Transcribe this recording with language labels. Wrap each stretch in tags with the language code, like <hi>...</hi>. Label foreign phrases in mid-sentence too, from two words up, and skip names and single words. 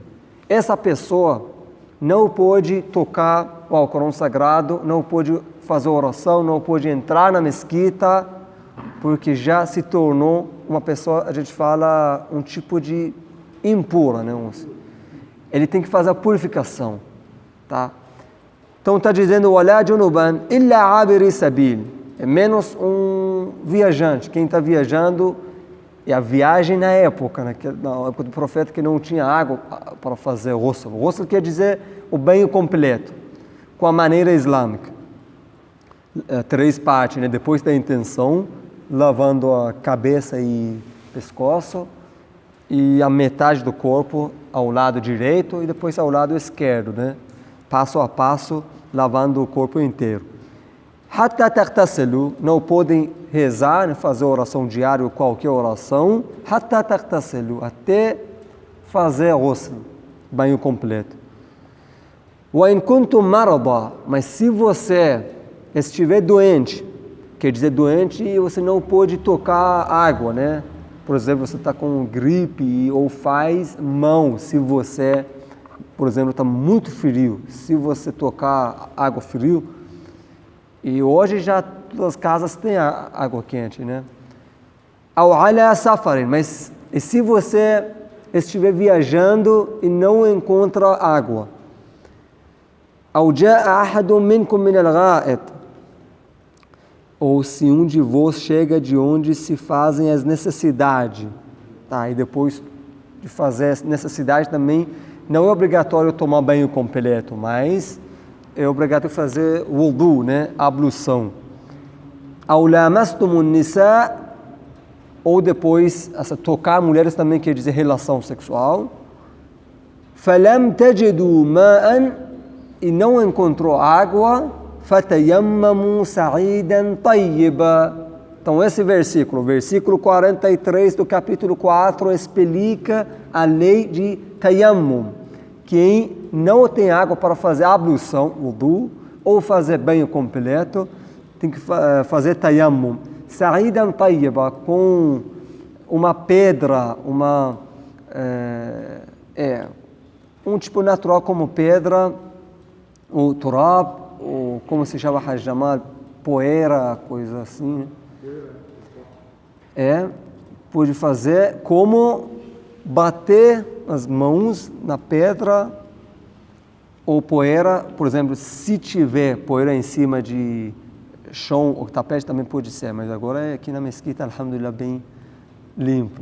<pt>Essa pessoa não pode tocar o Alcorão Sagrado, não pode fazer oração, não pode entrar na mesquita, porque já se tornou uma pessoa, a gente fala, um tipo de impura, né? Ele tem que fazer a purificação, tá? Então está dizendo,</pt> <ar>ولا جنبا إلا عابري سبيل,</ar> <pt>é menos um viajante. Quem está viajando, é a viagem na época do profeta, que não tinha água para fazer ghusl. Ghusl quer dizer o banho completo, com a maneira islâmica. 3 partes, né? Depois da intenção, lavando a cabeça e pescoço, e a metade do corpo ao lado direito e depois ao lado esquerdo, né? Passo a passo, lavando o corpo inteiro.</pt> <ar>حتى تغتسلوا,</ar> <pt>não podem rezar, né? Fazer oração diária ou qualquer oração.</pt> <ar>حتى تغتسلوا,</ar> <pt>até fazer ghusl, banho completo.</pt> <ar>وإن كنتم مرضى,</ar> <pt>mas se você estiver doente, quer dizer doente e você não pode tocar água, né? Por exemplo, você está com gripe ou faz mão, se você, por exemplo, está muito frio, se você tocar água frio, e hoje já todas as casas têm água quente, né?</pt> <ar>أو على سفر,</ar> <pt>mas e se você estiver viajando e não encontra água?</pt> <ar>أو جاء أحد منكم من الغائط,</ar> <pt>ou se um de vós chega de onde se fazem as necessidades, tá? E depois de fazer as necessidades também, não é obrigatório tomar banho completo, mas é obrigatório fazer wudu, né? Ablução.</pt> <ar>أو لامستم النساء,</ar> <pt>ou depois, tocar mulheres também quer dizer relação sexual.</pt> <ar>فلم تجدوا ماء,</ar> <pt>e não encontrou água,</pt> <ar>فتيمموا صعيدا طيبا.</ar> <pt>Então esse versículo 43 do capítulo 4 explica a lei de tayammum. Quem não tem água para fazer ablução, wudu, ou fazer banho completo, tem que fazer tayammum.</pt> <ar>صعيدا طيبا,</ar> <pt>com uma pedra, um tipo natural como pedra, o turab, ou como se chama hajamal, poeira, coisa assim. Pode fazer como bater as mãos na pedra ou poeira, por exemplo, se tiver poeira em cima de chão ou tapete também pode ser, mas agora é aqui na mesquita, alhamdulillah, bem limpo.</pt>